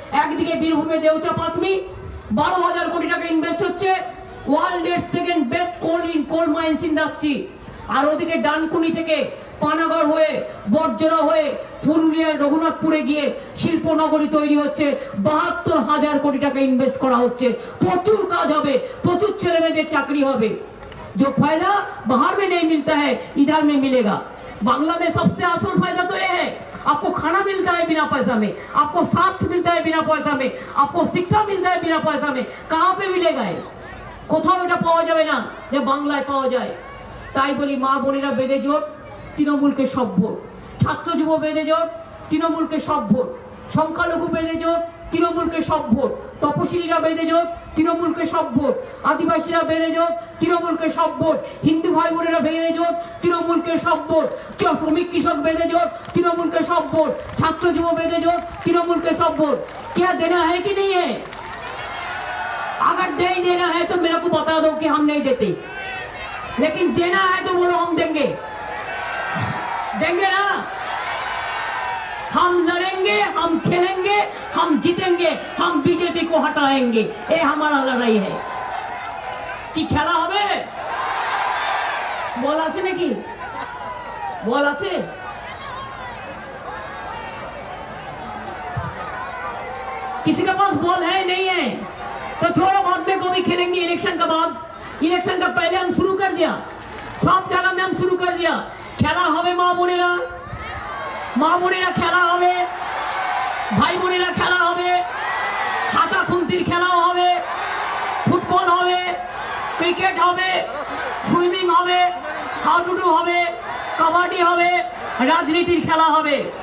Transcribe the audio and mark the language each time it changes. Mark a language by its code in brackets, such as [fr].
[bn] একদিকে বীরভূমে দেউচা পাথমি 12,000 কোটি টাকা ইনভেস্ট হচ্ছে, ওয়ার্ল্ডের সেকেন্ড বেস্ট কোল মাইন্স ইন্ডাস্ট্রি। আর ওদিকে ডানকুনি থেকে পানাগড় হয়ে বর্জরা হয়ে পুরুলিয়ার রঘুনাথপুরে গিয়ে শিল্পনগরী তৈরি হচ্ছে, 72,000 কোটি টাকা ইনভেস্ট করা হচ্ছে। প্রচুর কাজ হবে, প্রচুর ছেলে মেয়েদের চাকরি হবে। [hi] जो फायदा बाहर में नहीं मिलता है, इधर में मिलेगा। बांग्ला में सबसे आसान फायदा तो ये है, आपको खाना मिलता है बिना पैसा में, आपको स्वास्थ्य मिलता है बिना पैसा में, आपको शिक्षा मिलता है बिना पैसा में। कहाँ पे मिलेगा? [bn] কোথাও এটা পাওয়া যাবে না যে বাংলায় পাওয়া যায়। তাই বলি, মা বোনেরা বেঁধে জোট, তৃণমূলকে সব ভোট। ছাত্র যুব বেঁধে জোট, তৃণমূলকে সব ভোট। সংখ্যালঘু বেঁধে জোট, তৃণমূলকে সব ভোট। তপশিলীরা বেঁধে জোট, তৃণমূলকে সব ভোট। আদিবাসীরা বেঁধে জোট, তৃণমূলকে সব ভোট। হিন্দু ভাই বোনেরা বেঁধে জোট, তৃণমূলকে সব ভোট। শ্রমিক কৃষক বেঁধে জোট, তৃণমূলকে সব ভোট। ছাত্র যুব বেঁধে জোট, তৃণमूल সব ভোট। [hi] क्या देना है कि नहीं है? अगर नहीं देना है तो मेरे को बता दो कि हम नहीं देते, लेकिन देना है तो बोलो हम देंगे, देंगे ना। हम लड़ेंगे, हम खेलेंगे, हम जीतेंगे, हम बीजेपी को हटाएंगे। ये हमारा लड़ाई है। [bn] কি খেলা হবে? বল আছে নাকি? বল আছে? [hi] किसी के पास बॉल है नहीं है तो छोड़ो, बाद में को भी खेलेंगे। इलेक्शन का बाद, इलेक्शन का पहले हम शुरू कर दिया, सब जगह में हम शुरू कर दिया। [bn] खेला হবে মা বোনেরা, মা বোনেরা খেলা হবে, ভাই বোনেরা খেলা হবে, হাতা খুন্তির খেলাও হবে, ফুটবল হবে, ক্রিকেট হবে, সুইমিং হবে, হাডুডু হবে, কাবাডি হবে, রাজনীতির খেলা হবে।